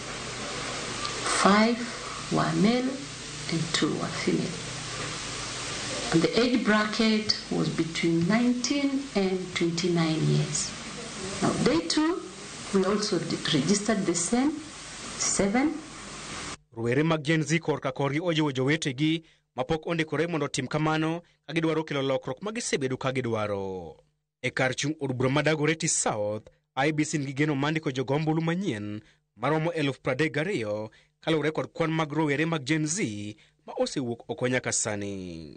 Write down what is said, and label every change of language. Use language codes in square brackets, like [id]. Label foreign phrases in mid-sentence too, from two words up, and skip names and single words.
[en] 5 were male and 2 were female. And the age bracket was between 19 and 29 years. Now day 2 we also registered the same 7. [luo] Rowere mag Gen Z korka kori ojiwo jowetegi mapok ondikore mondo tim kamano ka gidwaro kelo lokruok ma gisebedo ka gidwaro. E kar chung' od bura ma Dagoretti South, IEBC nigi geno mandiko jogo ombulu manyien maromo 32,000 kaluwore kod kwan mag rowere mag Gen Z ma osewuok oko nyaka sani.